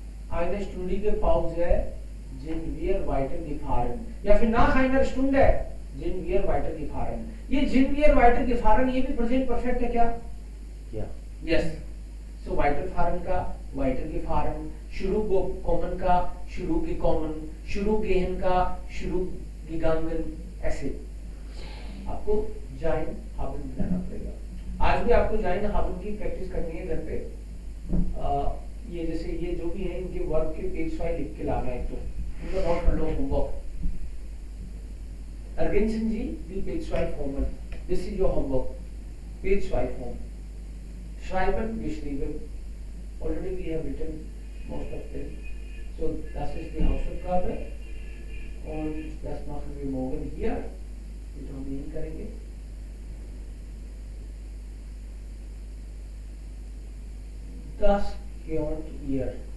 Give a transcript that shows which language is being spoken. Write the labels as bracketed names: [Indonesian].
[German] Eine stündige Pause sind wir weitergefahren. [Hindi] या फिर [German] nach einer Stunde sind wir weitergefahren. [Hindi] ये [German] sind wir weitergefahren [Hindi] ये भी present perfect है क्या? [German] Ja. [English] Yes. [Hindi] So weiterfahren का weitergefahren, शुरू kommen का शुरू gekommen, शुरू gehen का शुरू gegangen, ऐसे आपको जाइन हाबन बनाना पड़ेगा। आज भी आपको जाइन हाबन की प्रैक्टिस करनी है घर पे। ये जैसे ये जो भी है इनके वर्ब के पेज फाइल लिख के लाना है, तो इनको नोट कर लो homework. [German] Ergänzen Sie die Page 5 Formen. [English] This is your homework. Page 5 form. [German] Schreiben, geschrieben. [English] Already we have written most of them. [German] So das ist die Hausaufgabe. Und das machen wir morgen hier. Wir terminieren करेंगे। Das gehört hier.